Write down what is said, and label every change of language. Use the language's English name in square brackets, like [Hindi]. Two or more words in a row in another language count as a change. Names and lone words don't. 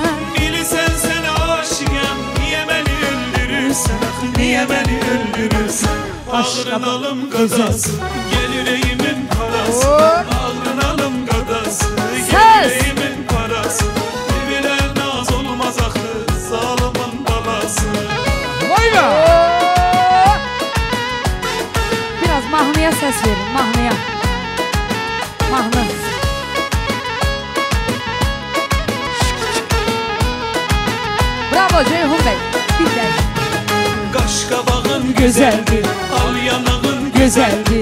[Azerbaijani] bilirsen sen aşığım, niye beni öldürürsen, niye beni öldürürsen. [Turkish] Ağrın alım kadası, gel yüreğimin parası. Ağrın alım kadası, gel yüreğimin parası. Dibine naz olmaz aklı, zalimin balası. Vay be! [Azerbaijani] biraz mahnıya ses verin, mahnıya. Mahnı. Bravo Ceyhun Bey. Bir de. Qaş qabağın gözəldir, al yanağın gözəldir.